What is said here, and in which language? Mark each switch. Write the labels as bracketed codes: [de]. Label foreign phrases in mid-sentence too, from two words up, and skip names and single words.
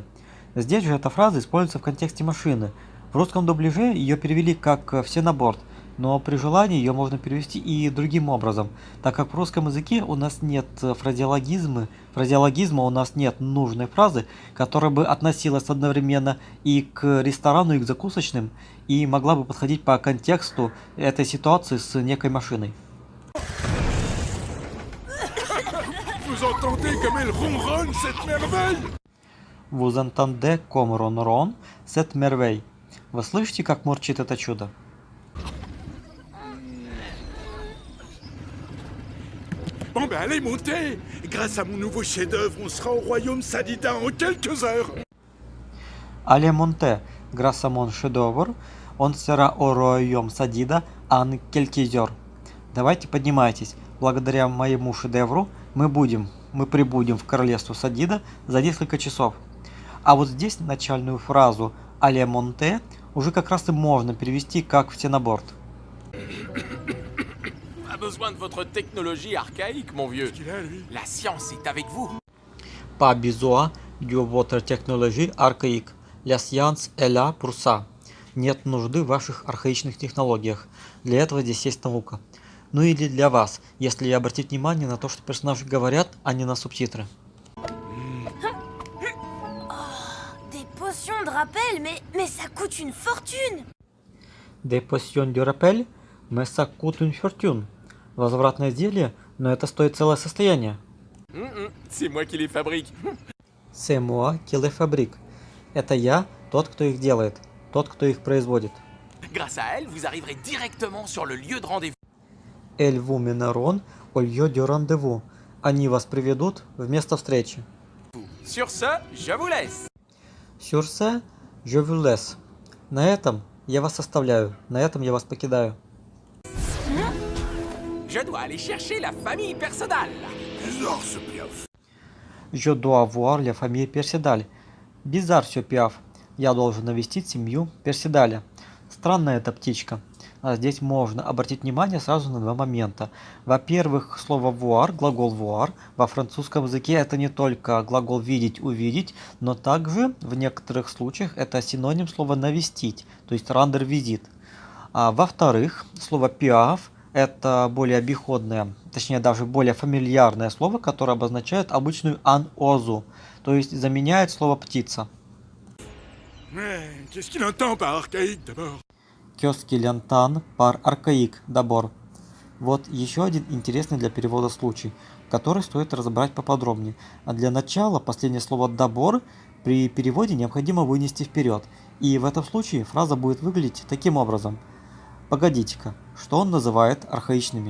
[ru] Здесь же эта фраза используется в контексте машины. В русском дубляже ее перевели как «все на борт», но при желании ее можно перевести и другим образом, так как в русском языке у нас нет фразеологизма, у нас нет нужной фразы, которая бы относилась одновременно и к ресторану, и к закусочным, и могла бы подходить по контексту этой ситуации с некой машиной. [fr] Vous entendez comme elle ronronne, cette merveille? Vous entendez comme ronronne cette merveille. [ru] Вы слышите, как мурчит это чудо? [fr] Bon ben allez, montez! Grâce à mon nouveau chef-d'œuvre, on sera au royaume Sadida en quelques heures. Allez monter, grâce à mon chef-d'œuvre, on sera au royaume Sadida en quelques heures. [ru] Давайте поднимайтесь. Благодаря моему шедевру мы прибудем в королевство Садида за несколько часов. А вот здесь начальную фразу [fr] «allez montez» [ru] уже как раз и можно перевести как «все на борт». [fr] Pas besoin de votre technologie archaïque, mon vieux. qu'il a, lui? La science est avec vous. Pas besoin de votre technologie archaïque. La science est là pour ça. [ru] Нет нужды в ваших архаичных технологиях. Для этого здесь есть наука. Ну или для вас, если обратить внимание на то, что персонажи говорят, а не на субтитры. [fr] Des potions de rappel, mais ça coûte une fortune. Des potions de rappel, mais ça coûte une fortune. [ru] Возвратное изделие, но это стоит целое состояние. [fr] C'est moi qui les fabrique. C'est moi qui les fabrique. [ru] Это я, тот, кто их делает, тот, кто их производит. [fr] Grâce à elle, vous arriverez directement sur le lieu de rendez-vous. Elles vous mèneront au lieu du rendez-vous. [ru] Они вас приведут в место встречи. [fr] Sur ce, je vous laisse. Sur ce, je vous laisse. [ru] На этом я вас оставляю, на этом я вас покидаю. [fr] Je dois aller chercher la famille Personnelle. Bizarre ce piaf. Je dois voir la famille Персидаль. Bizarre ce piaf. [ru] Я должен навестить семью Персидаля. Странная эта птичка. А здесь можно обратить внимание сразу на два момента. Во-первых, слово voir, глагол voir, во французском языке это не только глагол видеть, увидеть, но также в некоторых случаях это синоним слова навестить, то есть [fr] rendre visite. [ru] А во-вторых, слово piaf это более обиходное, точнее даже более фамильярное слово, которое обозначает обычную анозу, то есть заменяет слово птица. [fr] Qu'est-ce qu'il entend par archaïque, d'abord? Qu'est-ce qu'il entend par archaïque d'abord? [ru] Вот еще один интересный для перевода случай, который стоит разобрать поподробнее. А для начала последнее слово d'abord при переводе необходимо вынести вперед. И в этом случае фраза будет выглядеть таким образом. Погодите-ка, что он называет архаичными?